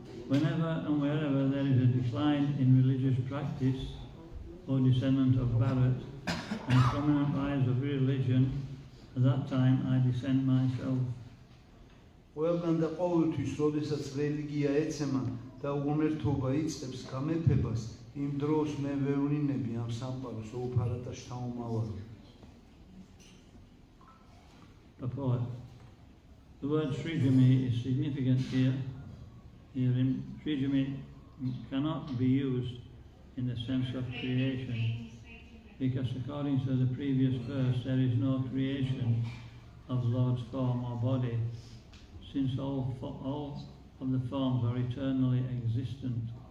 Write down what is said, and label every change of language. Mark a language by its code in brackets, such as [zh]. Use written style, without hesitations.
[en] Whenever and wherever there is a decline in religious practice or descendant of Bharat and prominent rise of religion, at that time I descend myself. [ka] ყველგან და ყოველთვის, როდესაც რელიგია ეცემა და უღმერთობა იწყებს გამეფებას, იმ დროს მე ვერ ვნინები ამ სამყაროს უფარად და შთამომავალ. [en] Purport. The word Srijami is significant here. Herein, Srijami cannot be used in the sense of creation, because according to the previous verse, there is no creation of the Lord's form or body, since all of the forms are eternally existent.